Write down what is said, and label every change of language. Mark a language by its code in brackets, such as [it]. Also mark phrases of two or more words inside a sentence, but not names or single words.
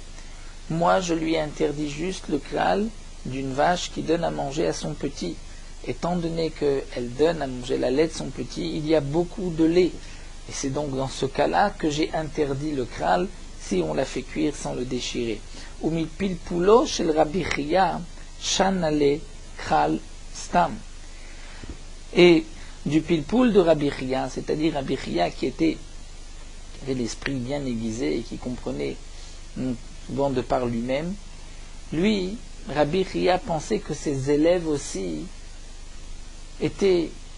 [fr] Moi, je lui ai interdit juste le kral d'une vache qui donne à manger à son petit. Étant donné qu'elle donne à manger la lait de son petit, il y a beaucoup de lait. Et c'est donc dans ce cas-là que j'ai interdit le kral si on l'a fait cuire sans le déchirer. [he] Umil pilpulo shel Rabbi Chia shanale kral stam. [fr] Et du pilpoul de Rabbi Chia, c'est-à-dire Rabbi Chia qui qui avait l'esprit bien aiguisé et qui comprenait souvent de par lui-même, lui, Rabbi Chia pensait que ses élèves aussi avaient